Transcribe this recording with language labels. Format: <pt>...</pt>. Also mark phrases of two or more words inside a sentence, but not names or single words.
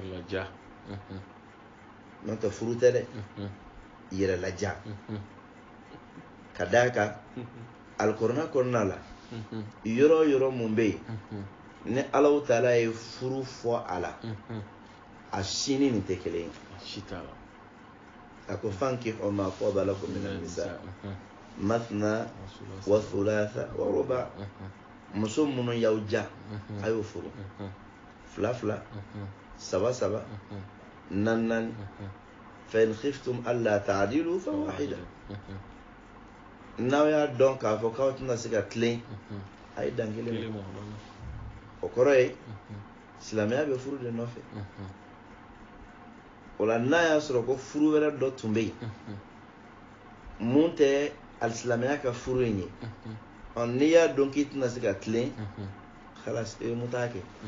<bm>n'o tɛ furu tɛ dɛ yɛrɛlaja ka d'a kan alikuranɛ kɔnɔna la yɔrɔ o yɔrɔ mun bɛ yen ni Alahu Taala ye furu fɔ a la a si ni nin tɛ kelen ye a ko</bm> <ar>فانكحوا ما طاب لكم من النساء مثنى وثلاث ورباع</ar> <bm>muso minnu y'aw ja a y'o furu 2 3 4</bm> <ar>فإن خفتم ألا تعدلوا فواحدة</ar> <bm>n'aw y'a dɔn k'a fɔ k'aw tɛna se ka tilen a ye dan kelen ma o kɔrɔ ye silamɛya bɛ furu de nɔfɛ o la n'a y'a sɔrɔ ko furu wɛrɛ dɔ tun bɛ yen mun tɛ alisilamɛya ka furu in ye n'i y'a dɔn k'i tɛna se ka tilen halas i bɛ muta kɛ</bm>